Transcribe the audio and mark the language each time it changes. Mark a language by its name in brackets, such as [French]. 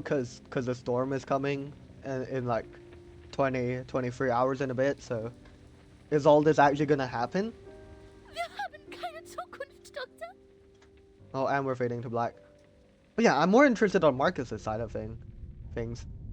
[English] Cause the storm is coming in like 23 hours in a bit, so is all this actually gonna happen? [German] Wir haben keine Zukunft, Doktor. [English] Oh, and we're fading to black. But yeah, I'm more interested on Marcus's side of things.